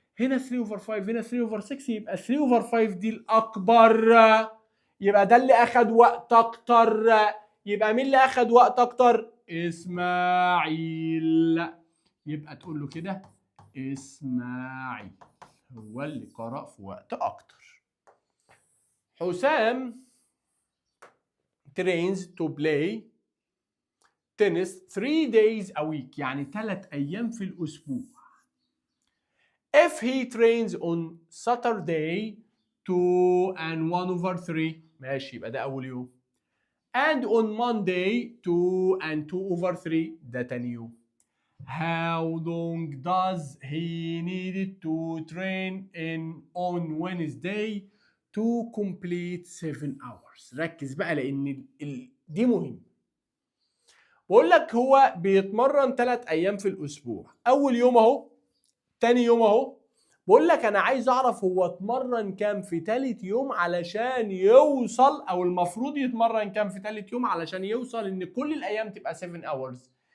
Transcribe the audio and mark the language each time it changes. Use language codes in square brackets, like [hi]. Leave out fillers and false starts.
[ar] هنا [en] 3 over 5 [ar] هنا [en] 3 over 6، [ar] يبقى [en] 3 over 5 [ar] دي الاكبر، يبقى ده اللي اخد وقت اكتر. يبقى مين اللي اخد وقت اكتر؟ اسماعيل. يبقى تقول له كده اسماعيل هو اللي قرأ في وقت اكتر. [en] حسام trains to play tennis 3 days a week، [ar] يعني 3 ايام في الاسبوع. [en] If he trains on Saturday 2 and 1 over 3، [ar] ماشي يبقى ده اول يوم. [en] And on Monday 2 and 2 over 3، [ar] ده تاني يوم. [en] How long does he need to train on Wednesday to complete 7 hours؟ [ar] ركز بقى لان دي مهم. بقول لك هو بيتمرن 3 ايام في الاسبوع. اول يوم اهو، تاني يوم اهو. بقول لك انا عايز اعرف هو اتمرن كام في تالت يوم علشان يوصل، او المفروض يتمرن كام في تالت يوم علشان يوصل ان كل الايام تبقى [en] 7 hours.